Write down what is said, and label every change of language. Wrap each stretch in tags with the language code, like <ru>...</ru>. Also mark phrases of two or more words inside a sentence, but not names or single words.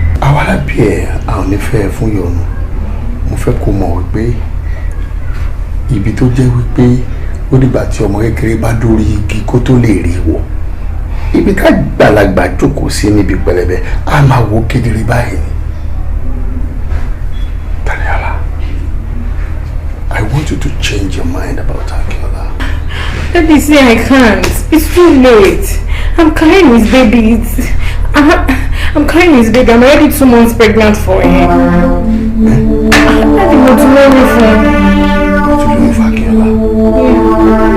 <yo>Àwa la bí ẹ, a ò ní fẹ́ ẹ fún ìyọnu. Mo fẹ́ kó mọ̀ wípé ibi tó jẹ́ wípé ó dìgbà tí ọmọ kékeré bá dórí igi kó tó lè rí wọ̀. Ibi ká gbàlagbà jókòó sí níbi pẹlẹbẹ, a máa wo kedere báyìí ni.</yo> <en>Daniela, I want you to change your mind about Akinola. Baby, see, I can't. It's too late. I'm carrying his baby. It's, I'm, I'm carrying his baby. I'm already two months pregnant for him. Daddy,</en> <yo>mo ti lóyún fún un. Mo ti lóyún fún Akinola.</yo>